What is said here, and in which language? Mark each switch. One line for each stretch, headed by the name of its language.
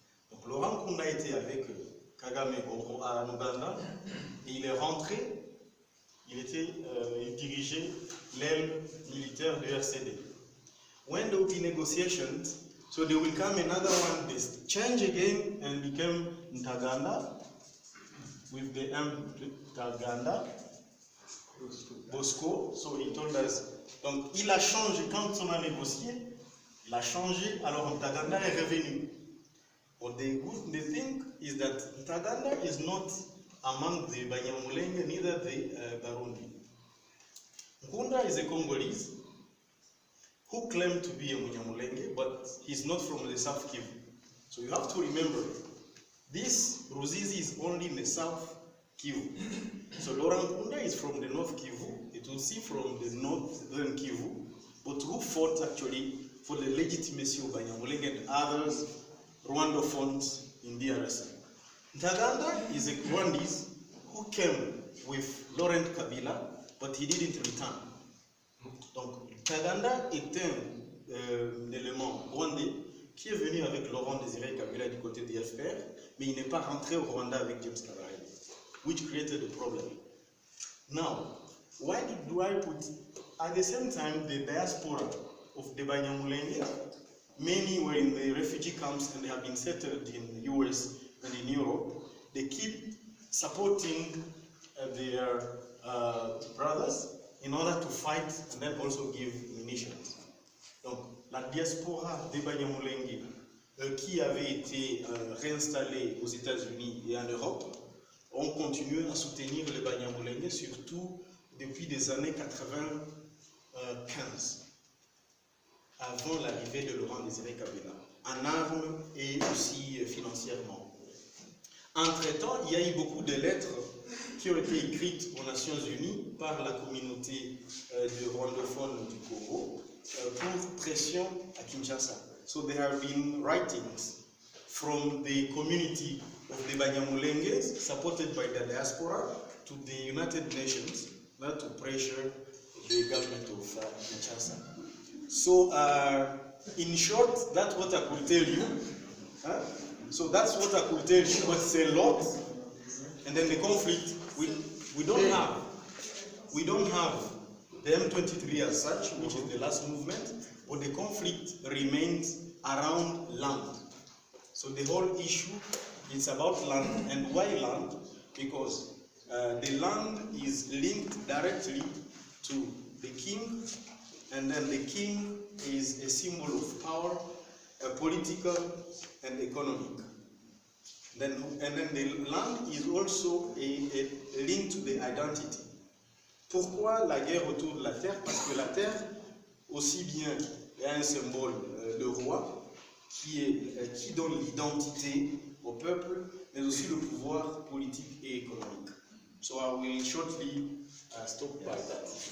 French: Donc Laurent Nkunda était avec Kagame en Uganda, et il est rentré, il dirigeait l'aile militaire de RCD.
English: When there will be negotiations, so there will come another one, this change again and became Ntaganda, with the M Ntaganda, Bosco. So he told us,
French: donc il a changé, quand on a négocié, il a changé, alors Ntaganda est revenu.
English: But the thing is that Ntaganda is not among the Banyamulenge, neither the Barundi. Nkunda is a Congolese who claimed to be a Munyamulenge, but he's not from the South Kivu. So you have to remember, this Ruzizi is only in the South Kivu. So Laurent Nkunda is from the North Kivu, it will see from the Northern Kivu, but who fought actually for the legitimacy of Banyamulenge and others, Rwandophones in DRC. Ntaganda is a Rwandese who came with Laurent Kabila, but he didn't return.
French: Donc, Ntaganda est un élément rwandais qui est venu avec Laurent Désiré Kabila du côté du FPR, mais il n'est pas rentré au Rwanda avec James Kabarebe,
English: which created a problem. Now, why do I put, at the same time, the diaspora of the Banyamulenge, many were in the refugee camps and they have been settled in the US and in Europe, they keep supporting their brothers in order to fight and then also give munitions.
French: Donc, la diaspora des Banyamulenge qui avait été réinstallée aux États-Unis et en Europe ont continué à soutenir les Banyamulenge, surtout depuis des années 95, avant l'arrivée de Laurent Désiré Kabila, en armes et aussi financièrement. Entre-temps, il y a eu beaucoup de lettres qui ont été écrites aux Nations Unies par la communauté de rwandophones du Congo pour pression à Kinshasa.
English: So there have been writings from the community of the Banyamulenge, supported by the diaspora, to the United Nations, not to pressure the government of Kinshasa. So, in short, that's what I could tell you. So that's what I could tell you, but it's a lot. And then the conflict, we don't have the M23 as such, which is the last movement, but the conflict remains around land. So the whole issue is about land. And why land? Because the land is linked directly to the king, and then the king is a symbol of power, political and economic. And then the land is also a link to the identity.
French: Pourquoi la guerre autour de la terre? Parce que la terre, aussi bien, il y a un symbole, le roi, qui donne l'identité au peuple, mais aussi le pouvoir politique et économique.
English: So I will shortly stop by that.